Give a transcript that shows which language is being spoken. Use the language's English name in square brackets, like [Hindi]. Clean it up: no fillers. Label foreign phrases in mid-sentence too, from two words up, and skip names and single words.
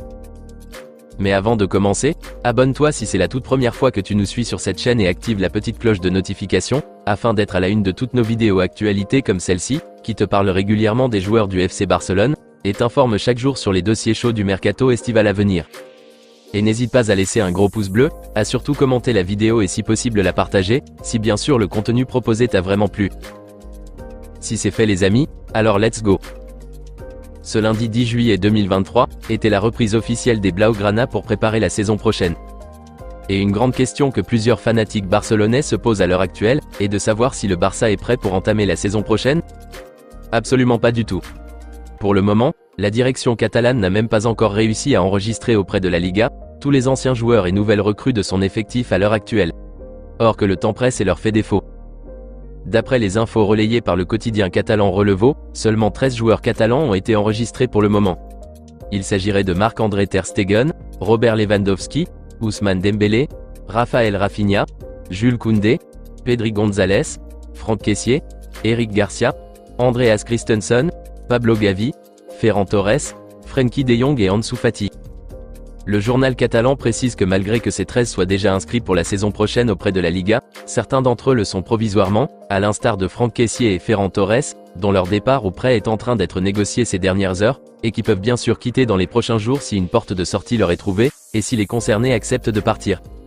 [French] Mais avant de commencer, abonne-toi si c'est la toute première fois que tu nous suis sur cette chaîne et active la petite cloche de notification, afin d'être à la une de toutes nos vidéos actualités comme celle-ci, qui te parle régulièrement des joueurs du FC Barcelone, et t'informe chaque jour sur les dossiers chauds du mercato estival à venir. Et n'hésite pas à laisser un gros pouce bleu, à surtout commenter la vidéo et si possible la partager, si bien sûr le contenu proposé t'a vraiment plu. Si c'est fait les amis, alors [English] let's go. [French] Ce lundi 10 juillet 2023, était la reprise officielle des Blaugrana pour préparer la saison prochaine. Et une grande question que plusieurs fanatiques barcelonais se posent à l'heure actuelle, est de savoir si le Barça est prêt pour entamer la saison prochaine? Absolument pas du tout. Pour le moment, la direction catalane n'a même pas encore réussi à enregistrer auprès de la Liga tous les anciens joueurs et nouvelles recrues de son effectif à l'heure actuelle. Or que le temps presse et leur fait défaut. D'après les infos relayées par le quotidien catalan Relevo, seulement 13 joueurs catalans ont été enregistrés pour le moment. Il s'agirait de Marc-André ter Stegen, Robert Lewandowski, Ousmane Dembélé, Raphaël Rafinha, Jules Koundé, Pedri González, Franck Kessié, Eric Garcia, Andreas Christensen, Pablo Gavi, Ferran Torres, Frenkie de Jong et Ansu Fati. Le journal catalan précise que malgré que ces 13 soient déjà inscrits pour la saison prochaine auprès de la Liga, certains d'entre eux le sont provisoirement, à l'instar de Franck Kessié et Ferran Torres, dont leur départ ou prêt est en train d'être négocié ces dernières heures, et qui peuvent bien sûr quitter dans les prochains jours si une porte de sortie leur est trouvée, et si les concernés acceptent de partir.